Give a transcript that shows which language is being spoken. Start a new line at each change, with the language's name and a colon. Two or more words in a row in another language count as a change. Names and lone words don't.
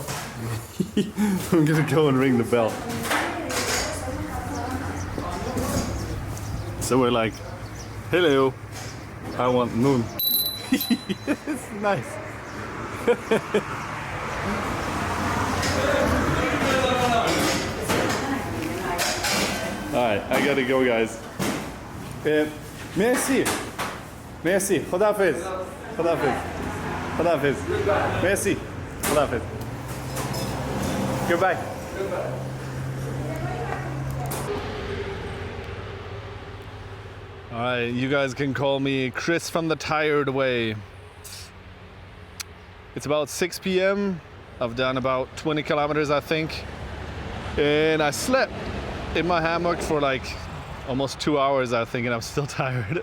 English: I'm gonna go and ring the bell. So we're like, hello, I want noon. It's nice. Alright, I gotta go, guys.
French: Merci. Merci. Khudafiz.
Urdu: Khudafiz. Khudafiz. Merci. Khudafiz.
English: Goodbye. Alright, you guys can call me Chris from the Tired Way. It's about 6 p.m. I've done about 20 kilometers, I think. And I slept in my hammock for like almost 2 hours, I'm thinking I'm still tired.